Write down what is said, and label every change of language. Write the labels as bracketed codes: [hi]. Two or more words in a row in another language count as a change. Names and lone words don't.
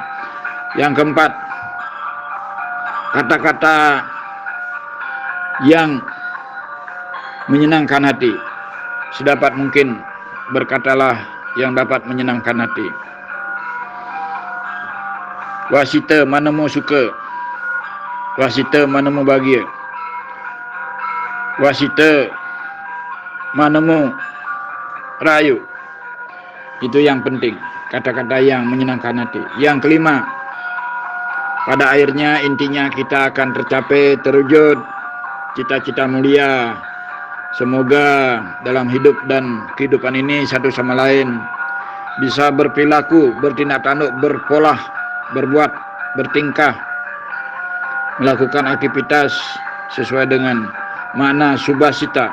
[id] Yang keempat, kata-kata yang menyenangkan hati. Sedapat mungkin berkatalah yang dapat menyenangkan hati. [ban] Wasita manemu suka, wasita manemu bahagia, wasita manemu rayu. [id] Itu yang penting, kata-kata yang menyenangkan hati. Yang kelima, pada akhirnya intinya kita akan tercapai, terwujud cita-cita mulia. Semoga dalam hidup dan kehidupan ini satu sama lain bisa berperilaku, bertindak tanduk, berpola, berbuat, bertingkah, melakukan aktivitas sesuai dengan makna subasita.